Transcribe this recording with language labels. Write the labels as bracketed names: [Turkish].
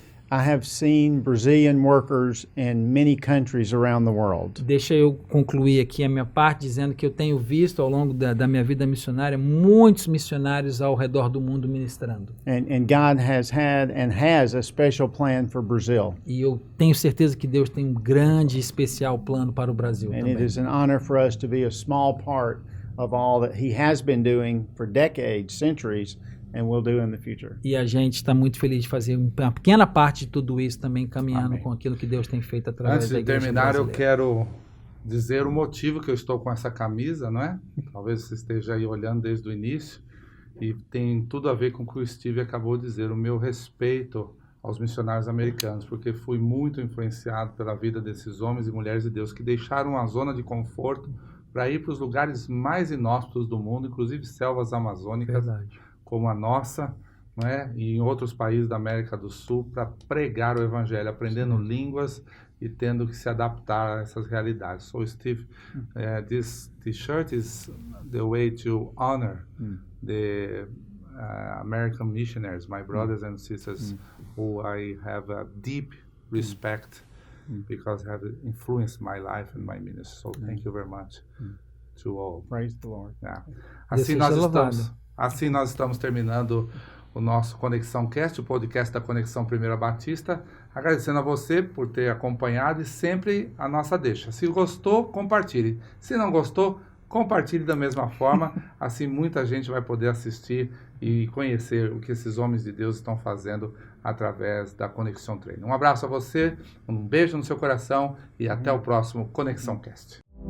[English] I have seen Brazilian workers in many countries around the world. [Portuguese] Deixa eu concluir aqui a minha parte dizendo que eu tenho visto ao longo da minha vida missionária muitos missionários ao redor do mundo ministrando. [English] And God has had and has a special plan for Brazil. [Portuguese] E eu tenho certeza que Deus tem um grande e especial plano para o Brasil [English] And [Portuguese] também. [English] it is an honor for us to be a small part of all that He has been doing for decades, centuries, and will do in the future. [Portuguese] E a gente está muito feliz de fazer uma pequena parte de tudo isso também, caminhando Amém. com aquilo que Deus tem feito através Antes da de igreja terminar, eu brasileira. quero dizer o motivo que eu estou com essa camisa, não é? Talvez você esteja aí olhando desde o início, e tem tudo a ver com o que o Steve acabou de dizer, o meu respeito aos missionários americanos, porque fui muito influenciado pela vida desses homens e mulheres de Deus que deixaram a zona de conforto para ir para os lugares mais inóspitos do mundo, inclusive selvas amazônicas, Verdade. como a nossa, não é? E em outros países da América do Sul, para pregar o evangelho, aprendendo línguas e tendo que se adaptar a essas realidades. [English] So, Steve, this shirt is the way to honor the American missionaries, my brothers and sisters, who I have a deep respect because have influenced my life and my ministry. So, thank you very much to all. Praise the Lord. Yeah. [Portuguese] Deus seja louvado. Assim nós estamos terminando o nosso Conexão Cast, o podcast da Conexão Primeira Batista, agradecendo a você por ter acompanhado e sempre a nossa deixa. Se gostou, compartilhe. Se não gostou, compartilhe da mesma forma, assim muita gente vai poder assistir e conhecer o que esses homens de Deus estão fazendo através da Conexão Training. Um abraço a você, um beijo no seu coração e até o próximo Conexão Cast.